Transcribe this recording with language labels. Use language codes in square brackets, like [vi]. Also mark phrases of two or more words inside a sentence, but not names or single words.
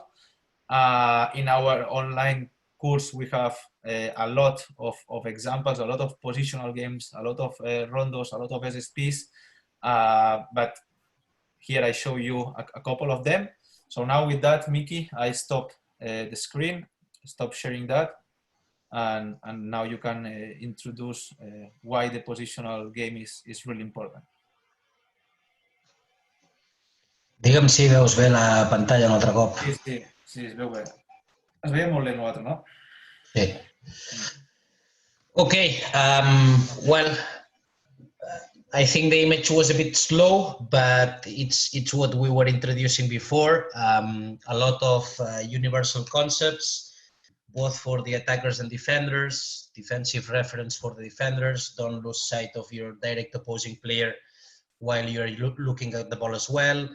[en] In our online course, we have a lot of examples, a lot of positional games, a lot of rondos, a lot of SSPs, but here I show you a couple of them. So now with that, Mickey, I stop the screen, stop sharing that. and now you can introduce why the positional game is really important. [ca] Digue'm si veus bé la pantalla un altre cop. Sí, sí, sí, es veu bé. Es veia molt bé nosaltres, no? Sí. [en] Okay, well, I think the image was a bit slow, but it's what we were introducing before. A lot of universal concepts, both for the attackers and defenders, defensive reference for the defenders, don't lose sight of your direct opposing player while you're looking at the ball as well.